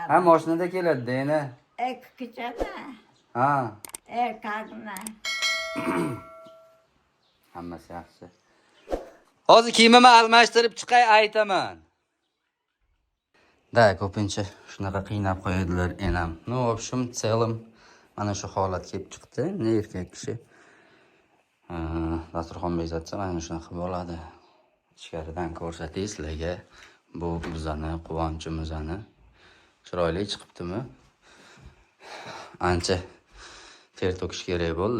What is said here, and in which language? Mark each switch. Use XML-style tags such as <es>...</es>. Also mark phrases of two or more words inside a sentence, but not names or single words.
<uz>Ha, mashinada keladi, endi. Kichkina. Ha. Erkakmi? Hammasi yaxshi. Hozir kiyimimni almashtirib chiqay aytaman. Da, ko'pincha shunaqa qiynab qo'yadilar enam.</uz> <ru>В общем, целом</ru> <uz>mana shu holat kelib chiqdi. Ne erkak kishi dasturxon bezatsa mana shunaqa bo'ladi. Ichkaridan ko'rsatay sizlarga. Bu bizani quvonchimizni. Chiroyli chiqibdimi? Ancha ter to'kish kerak bo'ldi.</uz>